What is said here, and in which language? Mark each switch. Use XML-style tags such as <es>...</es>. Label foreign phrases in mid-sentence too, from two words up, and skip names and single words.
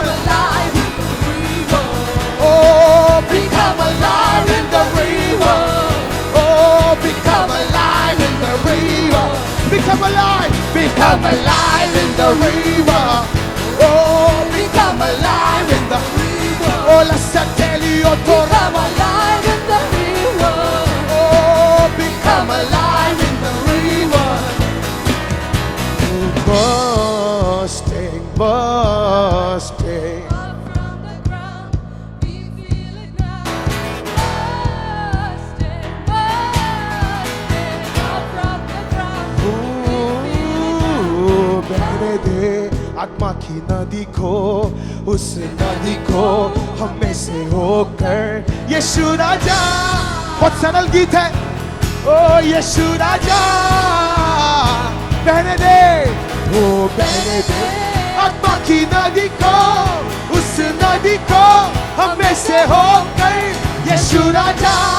<en>Become alive in the river. Oh, become alive in the river. Oh, become alive in the river. Become alive. Become alive in the river. Oh, become alive in the river. Oh, la satelio torra. Become alive in the river. Oh, become alive in the river. Bursting, bursting. Up from the ground, we feel it now. Bursting, bursting. Up from the ground,</en> <hi>बहने दे आत्मा की नदी को, उस नदी को हमें से होकर यीशु राजा. बहुत सरल गीत है. ओ यीशु राजा. बहने दे, ओ बहने दे आत्मा की नदी को, उस नदी को हमें से होकर यीशु राजा.</hi>